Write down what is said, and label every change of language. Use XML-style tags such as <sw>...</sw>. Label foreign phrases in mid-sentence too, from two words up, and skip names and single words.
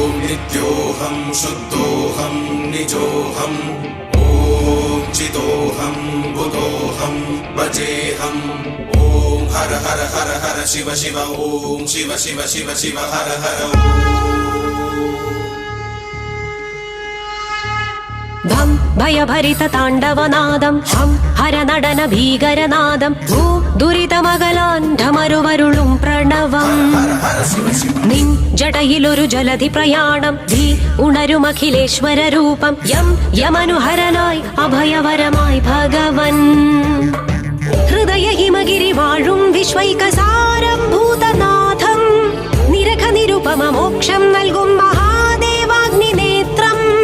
<sa>नित्योऽहं शुद्धोऽहं निजोऽहं ॐ चितोऽहं बुधोऽहं भजेऽहं ॐ हर हर हर हर शिव शिव ॐ शिव शिव शिव शिव हर हर</sa> <ml>ധം ഭയഭരിത താണ്ഡവനാദം ഹം ഹരനടന ഭീകരനാദം ഭൂ ദുരിതമകലാൻ ഢമരുവരുളും പ്രണവം നിൻ ജടയിലൊരു ജലധി പ്രയാണം ധീ ഉണരുമഖിലേശ്വര രൂപം യം യമനുഹരനായി അഭയവരമായി ഭഗവൻ ഹൃദയ ഹിമഗിരി വാഴും വിശ്വൈകസാരം ഭൂതനാഥം നിരഖ നിരുപമ മോക്ഷം നൽകും മഹാദേവാഗ്നി നേത്രം</ml>